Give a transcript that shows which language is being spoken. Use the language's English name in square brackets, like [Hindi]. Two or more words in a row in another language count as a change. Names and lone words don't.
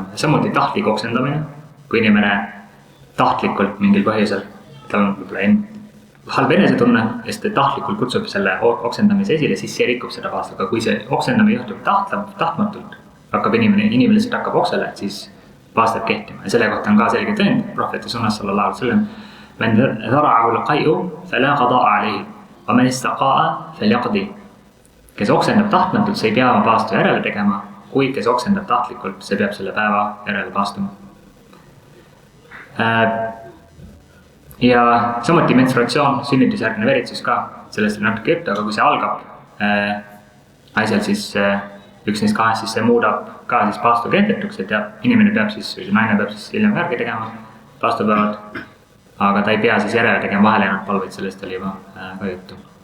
[Estonian] Samuti tahtlik oksendamine, kui inimene tahtlikult mingil põhjusel, tal on võib-olla halb enesetunne, sest tahtlikult kutsub selle oksendamise esile, siis see rikub seda paast. Aga kui see oksendamine juhtub tahtmatult, hakkab inimene lihtsalt hakkab oksele, siis paastab kehtima. Ja selle kohta on ka selge tõend, prohveti sunnas [Arabic] صلى الله عليه وسلم, من ذرعه القيء فلا قضاء عليه ومن استقاء فليقض. [Estonian] Kes oksendab tahtmatult, see ei pea oma paastu järele tegema, kuid kes oksendab tahtlikult, see peab selle päeva järele paastuma. Ja samuti menstruatsioon, sünnitusjärgne veritsus ka, sellest on natuke juttu, aga kui see algab naisel, siis üks neist kahest, siis see muudab ka siis paastu kehtetuks, et inimene peab siis, või see naine peab siis hiljem järgi tegema paastupäevad, aga ta ei pea siis järele tegema vahele jäänud palveid, sellest oli juba ka juttu.